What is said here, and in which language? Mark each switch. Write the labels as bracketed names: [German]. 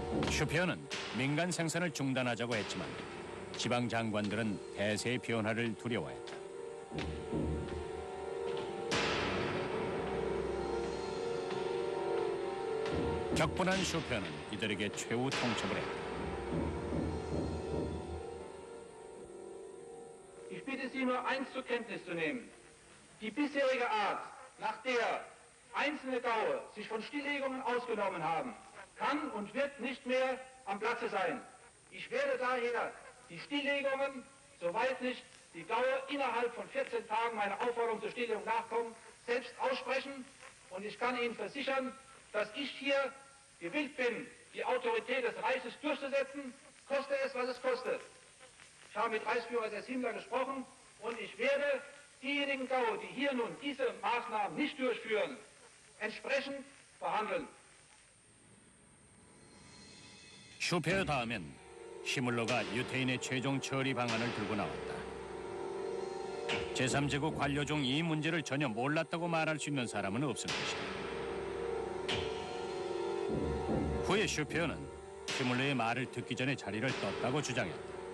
[Korean] 슈페어는 민간 생산을 중단하자고 했지만 지방 장관들은 대세의 변화를 두려워했다. 격분한 슈페어는 이들에게 최후 통첩을 했다. [German] Ich bitte Sie nur eins zur Kenntnis zu nehmen. Die bisherige Art, nach der einzelne Gaue sich von Stilllegungen ausgenommen haben, kann und wird nicht mehr am Platze sein. Ich werde daher die Stilllegungen, soweit nicht die Gaue innerhalb von 14 Tagen meiner Aufforderung zur Stilllegung nachkommen, selbst aussprechen. Und ich kann Ihnen versichern, dass ich hier gewillt bin, die Autorität des Reiches durchzusetzen, koste es, was es kostet. Ich habe mit Reichsführer SS Himmler gesprochen und ich werde diejenigen Gaue, die hier nun diese Maßnahmen nicht durchführen, entsprechend verhandeln. [Korean] 슈페어 다음엔 히물러가 유태인의 최종 처리 방안을 들고 나왔다. 제3제국 관료 중 이 문제를 전혀 몰랐다고 말할 수 있는 사람은 없을 것이다. 후에 슈페어는 히물러의 말을 듣기 전에 자리를 떴다고 주장했다.